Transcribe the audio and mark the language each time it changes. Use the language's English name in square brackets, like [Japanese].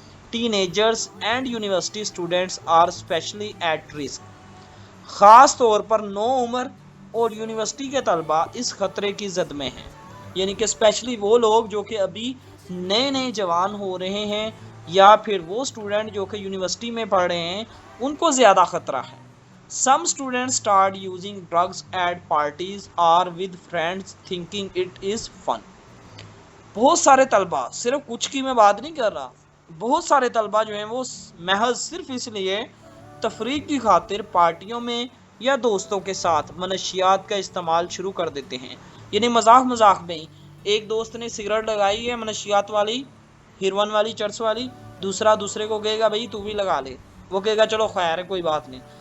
[English] Teenagers and university students are especially at risk. [Urdu] خاص طور پر نو عمر اور یونیورسٹی کے طلباء اس خطرے کی زد میں ہیں. یعنی کہ اسپیشلی وہ لوگ جو کہ ابھی نئے نئے جوان ہو رہے ہیں یا پھر وہ اسٹوڈنٹ جو کہ یونیورسٹی میں پڑھ رہے ہیں ان کو زیادہ خطرہ ہے. [English] Some students start using drugs at parties or with friends thinking it is fun. [Urdu] بہت سارے طلباء، صرف کچھ کی میں بات نہیں کر رہا، بہت سارے طلباء جو ہیں وہ محض صرف اس لیے تفریح کی خاطر پارٹیوں میں یا دوستوں کے ساتھ منشیات کا استعمال شروع کر دیتے ہیں. یعنی مذاق مذاق میں ایک دوست نے سگریٹ لگائی ہے منشیات والی، ہیروئن والی، چرس والی، دوسرا دوسرے کو کہے گا بھائی تو بھی لگا لے، وہ کہے گا چلو خیر ہے کوئی بات نہیں.